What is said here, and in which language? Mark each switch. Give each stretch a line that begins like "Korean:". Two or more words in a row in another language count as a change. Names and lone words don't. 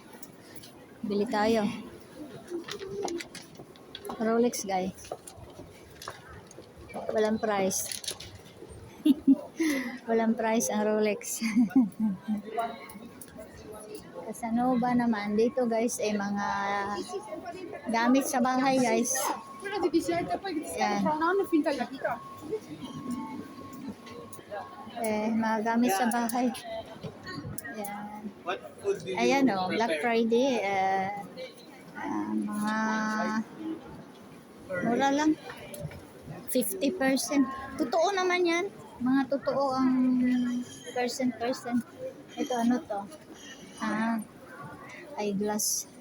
Filipino: Bili tayo. Rolex guys. Walang price. Walang price ang Rolex. Casanova naman. Dito guys ay mga gamit sa bahay guys.
Italian: Quella di Vicente, poi ti
Filipino: Yan.
Italian: tra un anno è finta di vita.
Filipino: Mga gamit sa bahay. Yan.
English: What food do you
Filipino: Ayan o, Black
English: prepare?
Filipino: Friday. Mga mura lang. 50%. Totoo naman yan. Mga totoo ang percent. Ito ano to? Eyeglass.